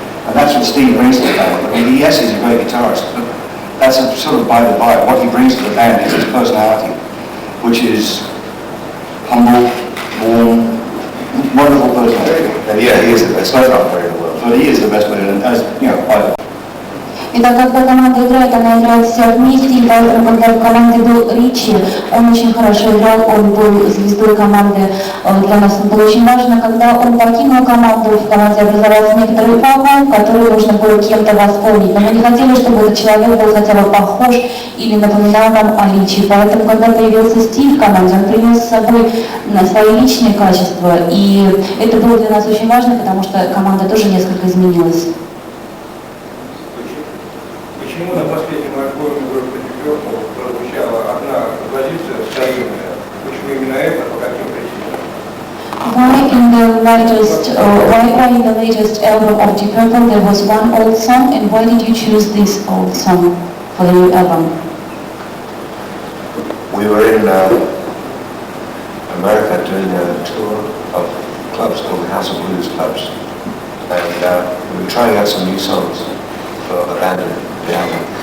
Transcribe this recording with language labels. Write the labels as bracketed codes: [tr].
[en] And that's what Steve brings to the band. I mean, yes, he's a great guitarist, but that's a sort of by the by. What he brings to the band is his personality, which is humble, warm, wonderful personality. And yeah, he is the best player in the world, but he is the best player, as you know, by the [ru] Итак, когда команда играет, она играет вся вместе, и поэтому, когда в команде был Ричи, он очень хорошо играл, он был звездой команды, для нас это было очень важно. Когда он покинул команду, в команде образовался некоторый вакуум, который нужно было кем-то восполнить. Но мы не хотели, чтобы этот человек был хотя бы похож или напоминал нам о Ричи. Поэтому, когда появился Стив в команде, он принес с собой свои личные качества, и это было для нас очень важно, потому что команда тоже несколько изменилась. Почему на последнем альбоме группы Petersburg прозвучала одна композиция старинная? Почему именно это, по каким причинам? [en] Why in the latest album of Deep Purple there was one old song, and why did you choose this old song for the new album? We were in America doing a tour of clubs called the House of Blues clubs, and we were trying out some new songs for the band. The album.